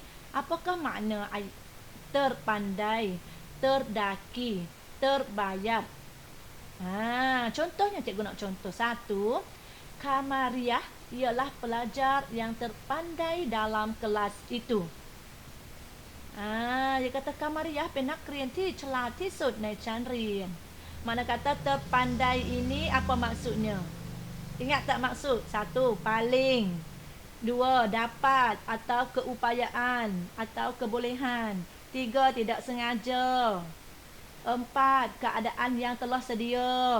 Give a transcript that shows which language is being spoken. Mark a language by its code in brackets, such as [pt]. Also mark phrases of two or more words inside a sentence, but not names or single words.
[ms] Apakah makna terpandai, terdaki, terbayar? Contohnya cikgu nak contoh. 1, Kamariah ialah pelajar yang terpandai dalam kelas itu. Dia kata [th] Kamariah เป็นนักเรียนที่ฉลาดที่สุดในชั้นเรียน. [ms] Mana kata terpandai ini apa maksudnya? Ingat tak maksud? 1, paling. 2, dapat atau keupayaan atau kebolehan. 3, tidak sengaja. 4, keadaan yang telah sedia.